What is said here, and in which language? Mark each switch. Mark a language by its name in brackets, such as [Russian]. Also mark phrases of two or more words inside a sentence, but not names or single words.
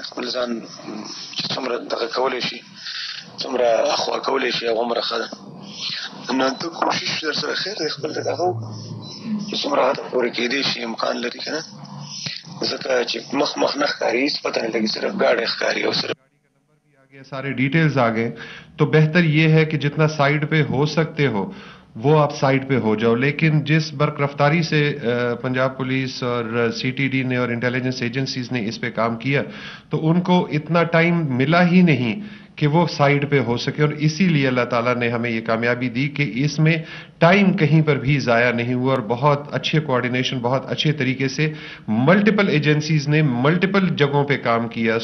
[Pashto] خپل ځان چې څومره دغه کولی شي، څومره اخوا کولی شي هغومره ښه ده. نو ته کوشش در سره خیر دی خپل ته دغه وکړه چې څومره هدف پورې کېدی شي امکان لري که نه، ځکه چې مخ نه ښکاري، هېڅ پته نه لګي، صرف ګاډی ښکاري او صرف [Urdu] سارے ڈیٹیلز آ گئے. تو بہتر یہ ہے کہ جتنا سائٹ پہ ہو سکتے ہو وہ آپ سائٹ پہ ہو جاؤ. لیکن جس برق رفتاری سے پنجاب پولیس اور سی ٹی ڈی نے اور [English] intelligence agencies [Urdu] نے اس پہ کام کیا تو ان کو اتنا ٹائم ملا ہی نہیں کہ وہ سائٹ پہ ہو سکے، اور اسی لیے اللہ تعالیٰ نے ہمیں یہ کامیابی دی کہ اس میں ٹائم کہیں پر بھی ضائع نہیں ہوا، اور بہت اچھے کوآرڈینیشن، بہت اچھے طریقے سے [English] multiple agencies [Urdu] نے ملٹیپل جگہوں پہ کام کیا.